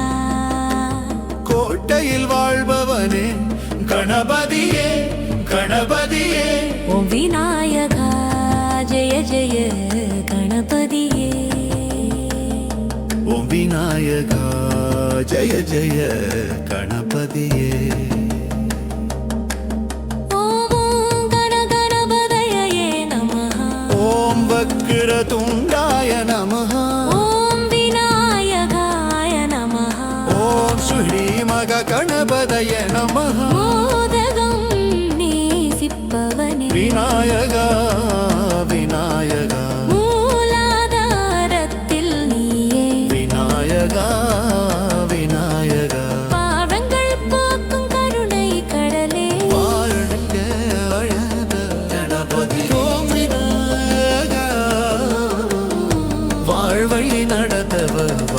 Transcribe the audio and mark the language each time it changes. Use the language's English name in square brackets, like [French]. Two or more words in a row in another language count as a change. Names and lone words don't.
[Tamil] கோட்டையில் வாழ்பவனே கணபதியே கணபதியே. ஓம் விநாயகா ஜெய ஜெய கணபதியே, ஓம் விநாயகா ஜெய ஜெய கணபதியே. [Sanskrit] वक्रतुण्डाय नमः, ॐ विनायकाय नमः, ॐ श्रीमगणपतये नमः. [Tamil] மோதகம் நேசிப்பவனே விநாயகா விநாயகா, மூலாதாரத்தில் நீயே விநாயகா விநாயகா. பாவங்கள் போக்கும் கருணை கடலே, வாழ்க அழக கணபதி. ஓம் விநாயகா வாழ்வழி நடத்தவா,